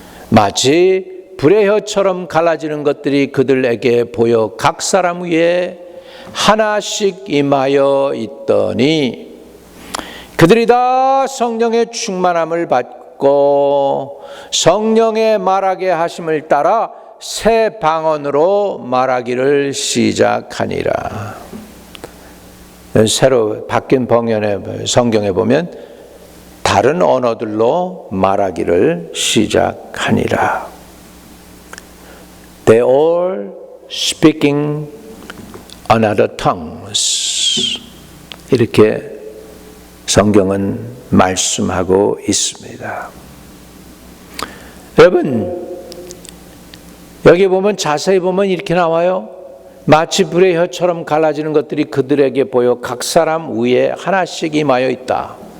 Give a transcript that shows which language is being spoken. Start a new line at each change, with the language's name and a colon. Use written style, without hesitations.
Korean: 마치 불의 혀처럼 갈라지는 것들이 그들에게 보여 각 사람 위에 하나씩 임하여 있더니 그들이 다 성령의 충만함을 받고 성령의 말하게 하심을 따라 새 방언으로 말하기를 시작하니라. 새로 바뀐 번역의 성경에 보면 다른 언어들로 말하기를 시작하니라.
English: They all speaking another tongues.
Korean: 이렇게 성경은 말씀하고 있습니다. 여러분, 여기 보면 자세히 보면 이렇게 나와요. 마치 불의 혀처럼 갈라지는 것들이 그들에게 보여 각 사람 위에 하나씩 임하여 있다.